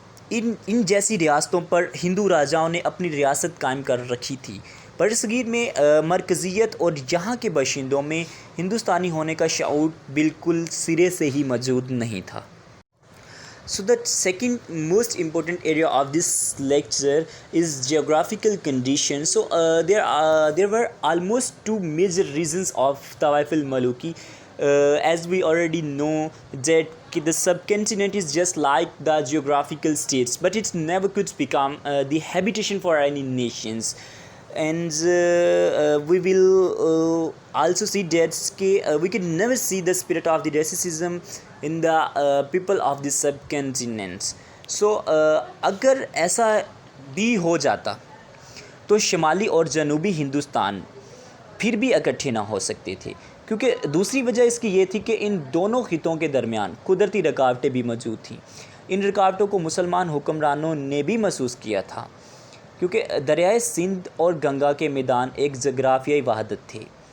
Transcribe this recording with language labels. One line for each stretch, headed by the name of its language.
Urdu: ان جیسی ریاستوں پر ہندو راجاؤں نے اپنی ریاست قائم کر رکھی تھی۔ برصغیر میں مرکزیت اور یہاں کے باشندوں میں ہندوستانی ہونے کا شعور بالکل سرے سے ہی موجود نہیں تھا۔
English: So the second most important area of this lecture is geographical conditions. So there were almost 2 major regions of Tawaif al-Maluki. As we already know that the subcontinent is just like the geographical states, but it never could become the habitation for any nations. And we will also see that we can never see the spirit of the racism in the people of the subcontinent.
Urdu: So اگر ایسا بھی ہو جاتا تو شمالی اور جنوبی ہندوستان پھر بھی اکٹھے نہ ہو سکتے تھے، کیونکہ دوسری وجہ اس کی یہ تھی کہ ان دونوں خطوں کے درمیان قدرتی رکاوٹیں بھی موجود تھیں۔ ان رکاوٹوں کو مسلمان حکمرانوں نے بھی محسوس کیا تھا، کیونکہ دریائے سندھ اور گنگا کے میدان ایک جغرافیائی وحدت تھے،